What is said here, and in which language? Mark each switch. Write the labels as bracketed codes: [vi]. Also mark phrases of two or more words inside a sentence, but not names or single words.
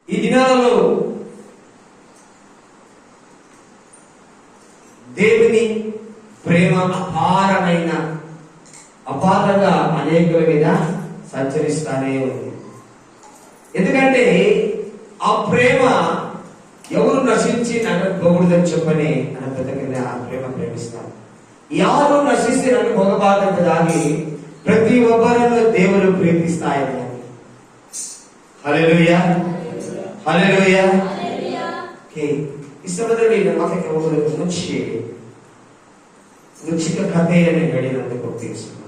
[te] ఈ దినాలలో దేవుని ప్రేమ అపారంగా అనేకుల మీద సంచరిస్తానే ఉంది. ఎందుకంటే ఆ ప్రేమ ఎవరు నశించి నన్ను పోకూడదని చెప్పని అన్న పెద్ద ఆ ప్రేమ ప్రేమిస్తాను. [kn] ಯಾರು ನಶಿಸಿ ನನ್ನ ಹೋಗಬಾರದೆಂಬುದಾಗಿ ಪ್ರತಿಯೊಬ್ಬರನ್ನು ದೇವರು ಪ್ರೀತಿಸ್ತಾ ಇದ್ದಾನೆ. ಹಲ್ಲೆಲೂಯಾ, ಹಲ್ಲೆಲೂಯಾ. ಈ ಸಮಯದಲ್ಲಿ ನನ್ನ ಮಾತಕ್ಕೆ ಹೋಗೋದಕ್ಕೆ ಮುಂಚೆ ಒಂದು ಚಿಕ್ಕ ಕಥೆಯನ್ನು ಹೇಳಿ ನನಗೆ ಹೋಗ್ತೀನಿ.